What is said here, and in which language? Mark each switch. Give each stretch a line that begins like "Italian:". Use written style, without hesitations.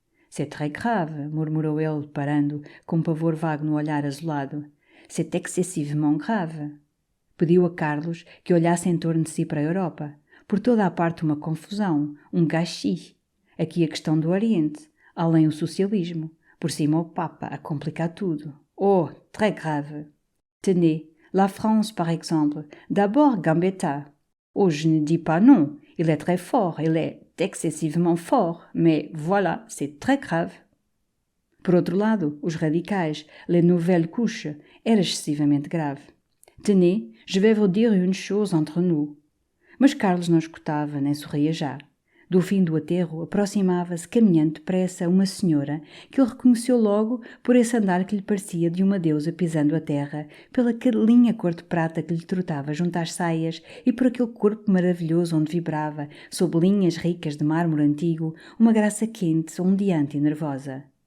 French: C'est très grave,
Portuguese: murmurou ele, parando, com um pavor vago no olhar azulado.
French: C'est excessivement grave.
Portuguese: Pediu a Carlos que olhasse em torno de si para a Europa. Por toda a parte uma confusão, um gâchis. Aqui a questão do Oriente, além o socialismo. Por cima o Papa a complicar tudo.
French: Oh, très grave. Tenez, la France, par exemple, d'abord Gambetta. Oh, je ne dis pas non, il est très fort, il est excessivement fort, mais voilà, c'est très grave.
Portuguese: Por outro lado, os radicais,
French: les nouvelles couches,
Portuguese: era excessivamente grave.
French: Tenez, je vais vous dire une chose entre nous.
Portuguese: Mas Carlos não escutava, nem sorria já. Do fim do aterro aproximava-se, caminhando depressa, uma senhora que ele reconheceu logo por esse andar que lhe parecia de uma deusa pisando a terra, pela cadelinha cor de prata que lhe trotava junto às saias e por aquele corpo maravilhoso onde vibrava, sob linhas ricas de mármore antigo, uma graça quente, ondeante e nervosa.